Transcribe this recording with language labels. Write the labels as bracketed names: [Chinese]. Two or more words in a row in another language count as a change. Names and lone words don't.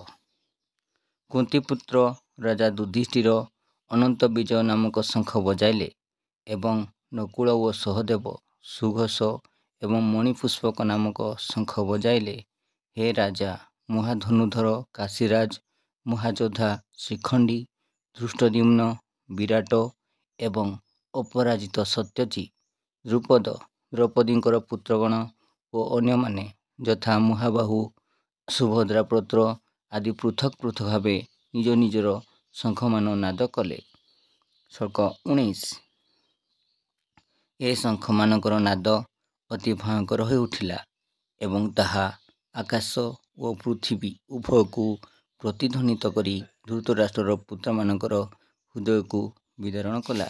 [Odia] କୁନ୍ତୀପୁତ୍ର ରାଜା ଯୁଧିଷ୍ଠିର ଅନନ୍ତ ବିଜୟ ନାମକ ଶଙ୍ଖ ବଜାଇଲେ ଏବଂ ନକୁଳ ଓ ସହଦେବ ସୁଘୋଷ ଏବଂ ମଣିପୁଷ୍ପକ ନାମକ ଶଙ୍ଖ ବଜାଇଲେ। ହେ ରାଜା, ମହାଧନୁଧର କାଶୀରାଜ, ମହାଯୋଦ୍ଧା ଶିଖଣ୍ଡୀ, ଧୃଷ୍ଟଦ୍ୟୁମ୍ନ, ବିରାଟ ଏବଂ ଅପରାଜିତ ସତ୍ୟଜୀ, ଦ୍ରୁପଦ, ଦ୍ରୌପଦୀଙ୍କର ପୁତ୍ରଗଣ ଓ ଅନ୍ୟମାନେ ଯଥା ମହାବାହୁ, ସୁଭଦ୍ରା ପୁତ୍ର ଆଦି ପୃଥକ ପୃଥକ ଭାବେ ନିଜ ନିଜର ଶଙ୍ଖମାନ ନାଦ କଲେ। ଶ୍ଳୋକ 19। ଏ ଶଙ୍ଖମାନଙ୍କର ନାଦ ଅତି ଭୟଙ୍କର ହୋଇ ଉଠିଲା ଏବଂ ତାହା ଆକାଶ ଓ ପୃଥିବୀ ଉଭୟକୁ ପ୍ରତିଧ୍ୱନିତ କରି ଧୃତରାଷ୍ଟ୍ରର ପୁତ୍ରମାନଙ୍କର ହୃଦୟକୁ ବିଦାରଣ କଲା।